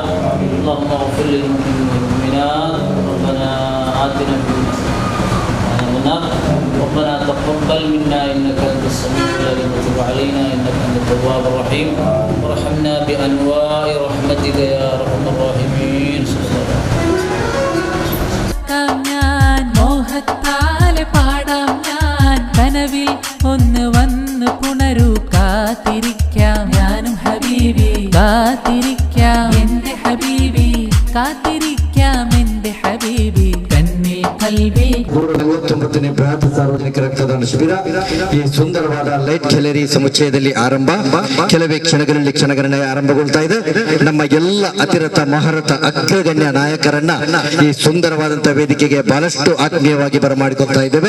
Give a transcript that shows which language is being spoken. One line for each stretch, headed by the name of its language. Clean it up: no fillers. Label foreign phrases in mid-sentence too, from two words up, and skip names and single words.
Arabic: اللهم اغفر للمؤمنين والمؤمنات. ربنا آتنا في ربنا تقبل منا إنك أنت السميع العليم وتب علينا إنك أنت التواب الرحيم. وارحمنا بأنواع رحمتك يا أرحم الراحمين.
Malayalam: മോഹത്താലെ പാടാം ഞാൻ കനവിൽ ഒന്ന് വന്ന് പുണരൂ. കാത്തിരിക്കാം ഞാനും ഹബീബി, കാത്തിരിക്കാം എൻ്റെ ഹബീബി, കാത്തിരിക്കാം എൻ്റെ ഹബീബി.
Kannada: ಬೃಹತ್ ಸಾರ್ವಜನಿಕ ರಕ್ತದಾನ ಶಿಬಿರ ಈ ಸುಂದರವಾದ
English: light gallery
Kannada: ಸಮುಚ್ಚಯದಲ್ಲಿ ಆರಂಭ. ಕೆಲವೇ ಕ್ಷಣಗಳಲ್ಲಿ ಕ್ಷಣಗಣನೆ ಆರಂಭಗೊಳ್ತಾ ಇದೆ. ನಮ್ಮ ಎಲ್ಲ ಅತಿರಥ ಮಹಾರಥ ಅಗ್ರಗಣ್ಯ ನಾಯಕರನ್ನ ಈ ಸುಂದರವಾದಂತಹ ವೇದಿಕೆಗೆ ಬಹಳಷ್ಟು ಆತ್ಮೀಯವಾಗಿ ಬರಮಾಡಿಕೊಳ್ತಾ ಇದ್ದೇವೆ.